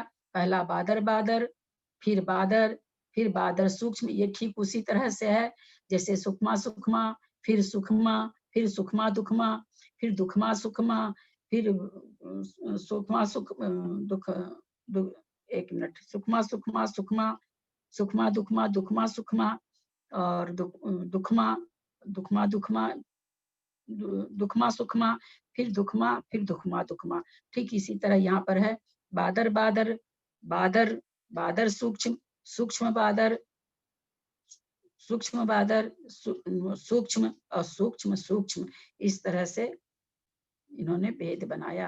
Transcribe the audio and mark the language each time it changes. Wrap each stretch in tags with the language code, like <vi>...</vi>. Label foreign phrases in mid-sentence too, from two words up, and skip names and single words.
<hi>पहला बादर बादर, फिर बादर सूक्ष्म। ये ठीक उसी तरह से है जैसे सुखमा सुखमा, फिर सुखमा, फिर सुखमा दुखमा, फिर दुखमा सुखमा, फिर सुखमा सुख दुख दुख एक मिनट, सुखमा सुखमा सुखमा, सुखमा दुखमा, दुखमा सुखमा, और दुखमा दुखमा दुखमा, दुखमा सुखमा, फिर दुखमा, फिर दुखमा दुखमा। ठीक इसी तरह यहाँ पर है बादर बादर, बादर बादर सूक्ष्म, सूक्ष्म बादर, सूक्ष्म बादर, सूक्ष्म और सूक्ष्म सूक्ष्म। इस तरह से इन्होंने भेद बनाया।</hi>